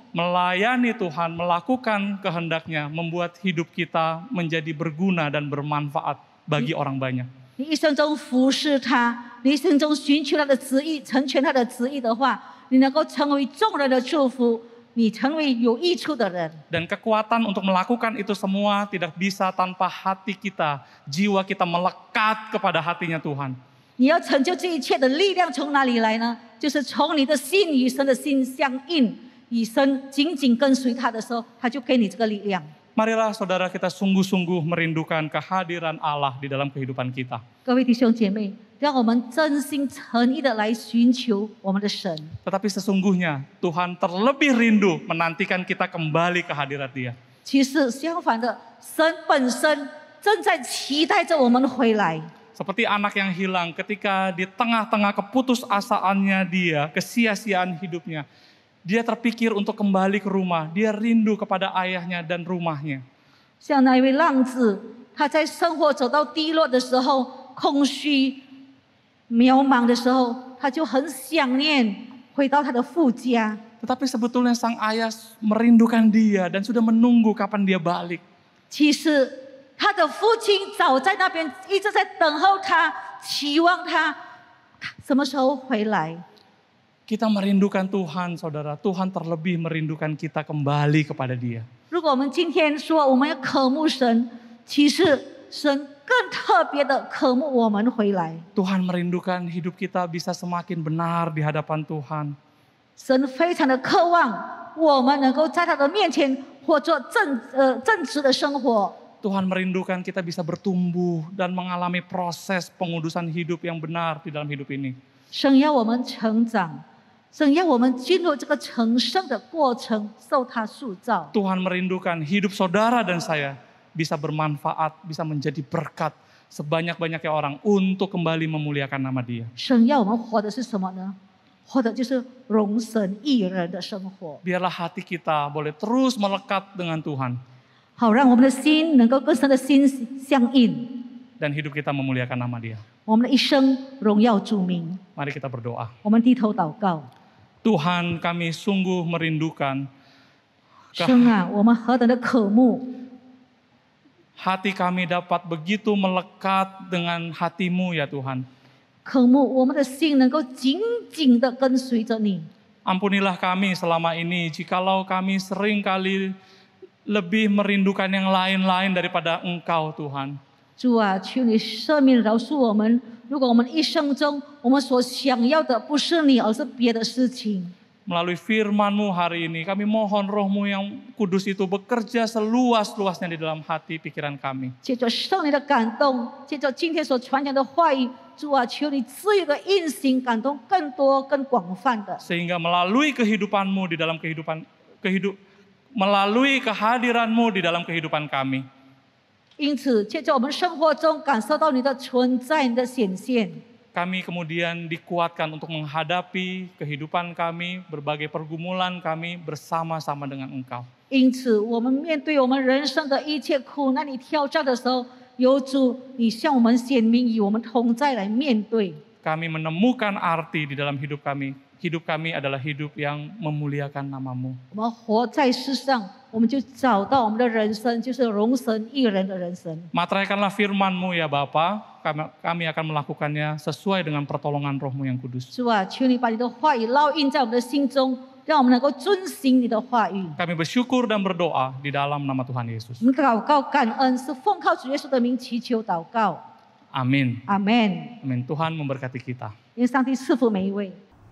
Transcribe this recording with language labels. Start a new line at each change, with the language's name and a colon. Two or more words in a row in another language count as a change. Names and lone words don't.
Indonesian: Melayani Tuhan, melakukan kehendaknya, membuat hidup kita menjadi berguna dan bermanfaat bagi orang banyak.
Chinese: 你一生中服侍他，你一生中寻求他的旨意，成全他的旨意的话，你能够成为众人的祝福，你成为有益处的人。
Indonesian: Dan kekuatan untuk melakukan itu semua tidak bisa tanpa hati kita, jiwa kita melekat kepada hatinya Tuhan.
Chinese: 你要成就这一切的力量从哪里来呢？就是从你的心与神的心相应，与神紧紧跟随他的时候，他就给你这个力量。
Indonesian: Marilah saudara kita sungguh-sungguh merindukan kehadiran Allah di dalam kehidupan kita.
Chinese: 各位弟兄姐妹，让我们真心诚意的来寻求我们的神。
Indonesian: Tetapi sesungguhnya Tuhan terlebih rindu menantikan kita kembali ke hadirat Dia.
Chinese: 其实相反的，神本身正在期待着我们回来。
Indonesian: Seperti anak yang hilang ketika di tengah-tengah keputusasaannya dia, kesia-siaan hidupnya. Dia terpikir untuk kembali ke rumah. Dia rindu kepada ayahnya dan rumahnya.
Chinese: 像那一位浪子，他在生活走到低落的时候，空虚、渺茫的时候，他就很想念回到他的父家。
Indonesian: Tetapi sebetulnya sang ayah merindukan dia dan sudah menunggu kapan dia balik.
Chinese: 其实他的父亲早在那边一直在等候他，期望他什么时候回来。
Indonesian: Kita merindukan Tuhan, saudara. Tuhan terlebih merindukan kita kembali kepada Dia.
Chinese: 如果我们今天说我们要渴慕神，其实神更特别的渴慕我们回来。
Indonesian: Tuhan merindukan hidup kita bisa semakin benar di hadapan Tuhan.
Chinese: 神非常的渴望我们能够在他的面前活着正直的生活。
Indonesian: Tuhan merindukan kita bisa bertumbuh dan mengalami proses pengudusan hidup yang benar di dalam hidup ini.
Chinese: 神要我们成长， 神要我们进入这个成圣的过程，受他塑造。
Indonesian: Tuhan merindukan hidup saudara dan saya bisa bermanfaat, bisa menjadi berkat sebanyak-banyaknya orang untuk kembali memuliakan nama Dia.
Chinese: 神要我们活的是什么呢？活的就是荣神益人的生活，
Indonesian: Biarlah hati kita boleh terus melekat dengan Tuhan
Chinese: 好让我们的心能够跟神的心相应，
Indonesian: dan hidup kita memuliakan nama Dia.
Chinese: 我们的一生荣耀主名。
Indonesian: Mari kita berdoa.
Chinese: 我们低头祷告，
Indonesian: Tuhan, kami sungguh merindukan
Chinese: 神啊，我们何等的渴慕，
Indonesian: hati kami dapat begitu melekat dengan hati-Mu ya Tuhan.
Chinese: 渴慕我们的心能够紧紧的跟随着你。
Indonesian: Ampunilah kami selama ini jikalau kami seringkali lebih merindukan yang lain-lain daripada Engkau Tuhan.
Chinese: 主啊，求你赦免饶恕我们。如果我们一生中我们所想要的不是你，而是别的事情，
Indonesian: Melalui firman-Mu hari ini, kami mohon Roh-Mu yang kudus itu bekerja seluas-luasnya di dalam hati pikiran kami.
Chinese: 借着圣灵的感动，借着今天所传讲的话语，主啊，求你自由的运行，感动更多、更广泛的，
Indonesian: Sehingga melalui kehidupan-Mu di dalam melalui kehadiran-Mu di dalam kehidupan kami,
Chinese: 因此，借着我们生活中感受到你的存在、你的显现，
Indonesian: kami kemudian dikuatkan untuk menghadapi kehidupan kami, berbagai pergumulan kami bersama-sama dengan Engkau.
Chinese: 因此，我们面对我们人生的一切苦难与挑战的时候，有主你向我们显明，与我们同在来面对。
Indonesian: Kami menemukan arti di dalam hidup kami. Hidup kami adalah hidup yang memuliakan nama-Mu.
Chinese: 我们活在世上，我们就找到我们的人生就是荣神益人的人生。
Indonesian: Materaikanlah firman-Mu ya Bapa, kami akan melakukannya sesuai dengan pertolongan Roh-Mu yang kudus.
Chinese: 主啊，求你把你的话语烙印在我们的心中，让我们能够遵行你的话语。
Indonesian: Kami bersyukur dan berdoa di dalam nama Tuhan Yesus.
Chinese: 我们祷告感恩，是奉靠主耶稣的名祈求祷告。
Indonesian: Amin.
Chinese: 阿门。
Indonesian: Amin. Tuhan memberkati kita.
Chinese: 愿上帝赐福每一位。